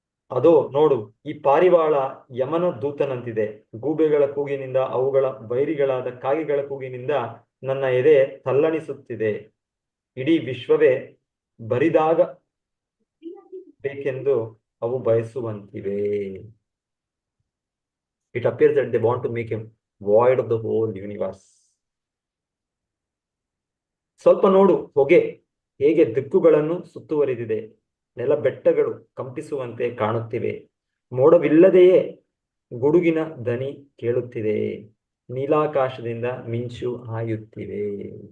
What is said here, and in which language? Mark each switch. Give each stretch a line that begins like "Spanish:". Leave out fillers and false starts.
Kannada: ಅದೋ ನೋಡು, ಈ ಪಾರಿವಾಳ ಯಮನ ದೂತನಂತಿದೆ. ಗೂಬೆಗಳ ಕೂಗಿನಿಂದ, ಅವುಗಳ ಬೈರಿಗಳಾದ ಕಾಗೆಗಳ ಕೂಗಿನಿಂದ ನನ್ನ ಎದೆ ತಲ್ಲಣಿಸುತ್ತಿದೆ. ಇಡೀ ವಿಶ್ವವೇ ಬರಿದಾಗ ಬೇಕೆಂದು ಅವು ಬಯಸುವಂತಿವೆ.
English: It appears that they want to make a void of the whole universe.
Kannada: ಸ್ವಲ್ಪ ನೋಡು, ಹೊಗೆ ಹೇಗೆ ದಿಕ್ಕುಗಳನ್ನು ಸುತ್ತುವರಿದಿದೆ. ನೆಲ ಬೆಟ್ಟಗಳು ಕಂಪಿಸುವಂತೆ ಕಾಣುತ್ತಿವೆ. ಮೋಡವಿಲ್ಲದೆಯೇ ಗುಡುಗಿನ ದನಿ ಕೇಳುತ್ತಿದೆ. ನೀಲಾಕಾಶದಿಂದ ಮಿಂಚು ಹಾಯುತ್ತಿವೆ.